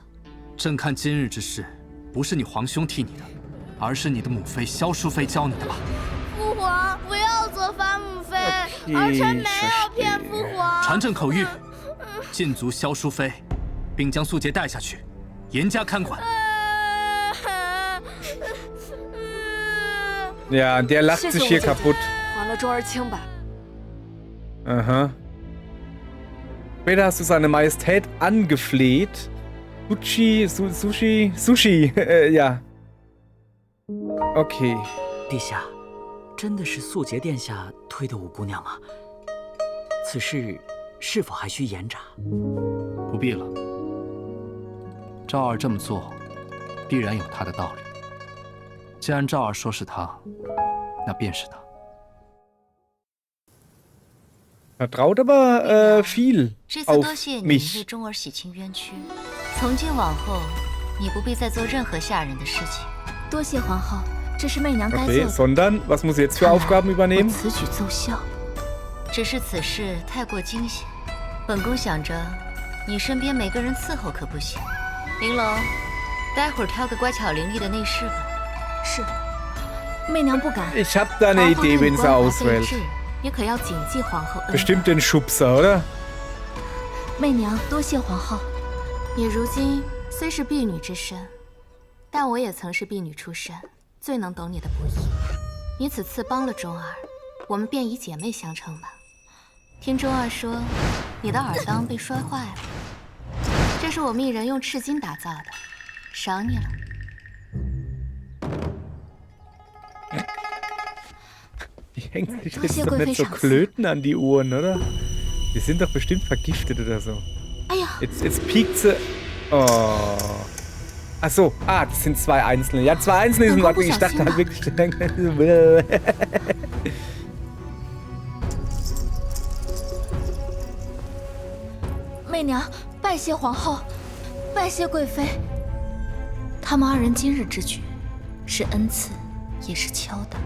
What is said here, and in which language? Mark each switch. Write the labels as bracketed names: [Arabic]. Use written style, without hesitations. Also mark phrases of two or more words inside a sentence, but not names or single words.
[Chinese] 朕看今日之事，不是你皇兄替你的，而是你的母妃萧淑妃教你的吧？父皇，不要责罚母妃，儿臣没有骗父皇。传朕口谕，禁足萧淑妃，并将素洁带下去，严加看管。 [German] Ja, der lacht sich hier kaputt. [Chinese] 还了周儿清白。 [German] Aha. Später hast du seine Majestät angefleht. Sushi, ja. Okay. [Chinese] 陛下，真的是素洁殿下推的五姑娘吗？此事是否还需严查？不必了。赵儿这么做，必然有他的道理。既然赵儿说是他，那便是他。 [German] Vertraut aber viel [Chinese] 这次 [German] auf [Chinese] 多谢你为 [German] mich. [Chinese] 钟儿洗清冤屈，从今往后，你不必再做任何吓人的事情。多谢皇后，这是媚娘该做 [German] Okay, [Chinese] 的。 [German] sondern was muss sie jetzt für Aufgaben [Chinese] 我 [German] übernehmen? [Chinese] 此举奏效。只是此事太过惊险，本宫想着，你身边没个人伺候可不行。玲珑，待会儿挑个乖巧伶俐的内侍吧。是，媚娘不敢。 [German] Ich hab da eine Idee, wen sie auswählt. [Chinese] 你可要谨记皇后恩。 [German] Bestimmt den Schubser, oder? [Chinese] 媚娘多谢皇后。你如今虽是婢女之身，但我也曾是婢女出身，最能懂你的不易。你此次帮了钟儿，我们便以姐妹相称吧。听钟儿说，你的耳当被摔坏了，这是我命人用赤金打造的，赏你了。 [German] Die hängt sich jetzt doch nicht so Klöten an die Ohren, oder? Die sind doch bestimmt vergiftet oder so. Jetzt piekt sie... Oh. Ach so. Ah, das sind zwei Einzelne. Ja, zwei Einzelne ist in Ordnung. Ich dachte halt wirklich... [Chinese] 媚娘拜谢皇后，拜谢贵妃。他们二人今日之举，是恩赐，也是敲打。